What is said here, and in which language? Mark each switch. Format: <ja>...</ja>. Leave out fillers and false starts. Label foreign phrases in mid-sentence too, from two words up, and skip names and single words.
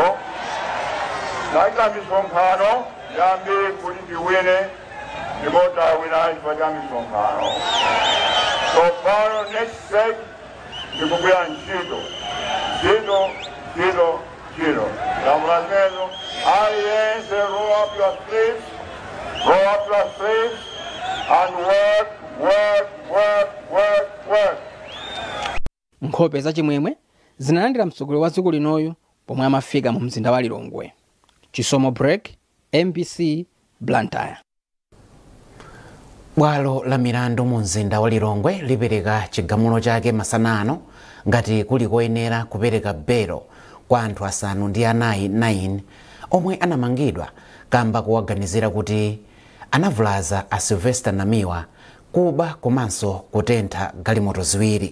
<ny>Naita misonkhano yambe kuti tiwine ndipo tawina chifukwa cha misonkhano. Tsopano</ny> <en>next step</en> <ny>ndikugwira ntchito. Ntchito. Lamulazimezo aliyense</ny> <en>roll up your sleeves and work.</en> <ny>Nkhope za chimwemwe zinalandira mtsogoleri wa dziko linoyu pomwe amafika mu mzinda wa Lilongwe. Chisomo Break, MBC, Blantyre. Bwalo la milandu mu mzinda wa Lilongwe lipereka chigamulo chake masana ano ngati kuli koyenera kupereka belo kwa anthu asanu ndi anayi 9 omwe anamangidwa kamba kuwaganizira kuti anavulaza a Sylvester Namiwa kuba komanso kutentha galimoto ziwiri.</ny>